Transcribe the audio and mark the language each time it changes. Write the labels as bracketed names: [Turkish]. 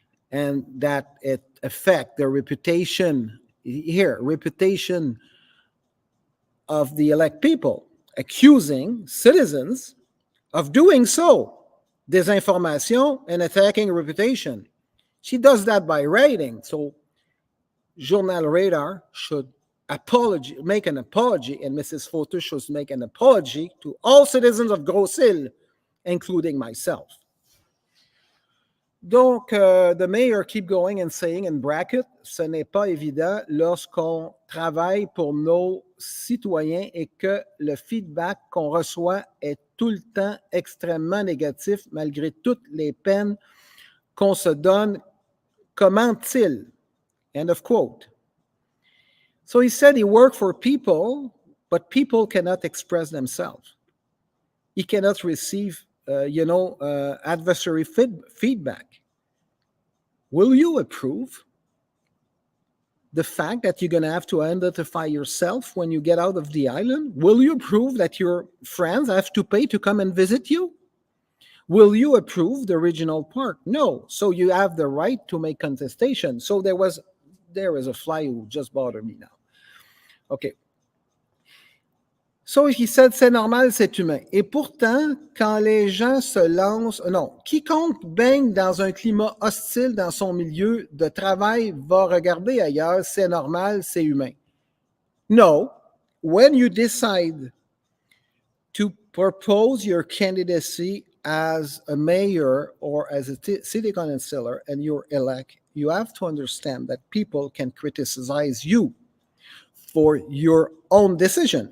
[English] And that it affect the reputation of the elect people, accusing citizens of doing so, disinformation and attacking reputation. She does that by writing, so Journal Radar should make an apology, and Mrs. Photo should make an apology to all citizens of Grosse Île, including myself. [French] Donc, [English] the mayor keep going and saying in bracket, [French] ce n'est pas évident lorsqu'on travaille pour nos citoyens et que le feedback qu'on reçoit est tout le temps extrêmement négatif malgré toutes les peines qu'on se donne. Comment-il? [English] End of quote. So he said he worked for people, but people cannot express themselves. He cannot receive, adversary feedback. Will you approve the fact that you're going to have to identify yourself when you get out of the island? Will you approve that your friends have to pay to come and visit you? Will you approve the regional park? No. So you have the right to make contestation. So there is a fly who just bothered me now. Okay. So he said, [French] c'est normal, c'est humain. Et pourtant, quand les gens se lancent, non, quiconque baigne dans un climat hostile dans son milieu de travail va regarder ailleurs, c'est normal, c'est humain. [English] No, when you decide to propose your candidacy as a mayor or as a city councilor and you're elect, you have to understand that people can criticize you for your own decision.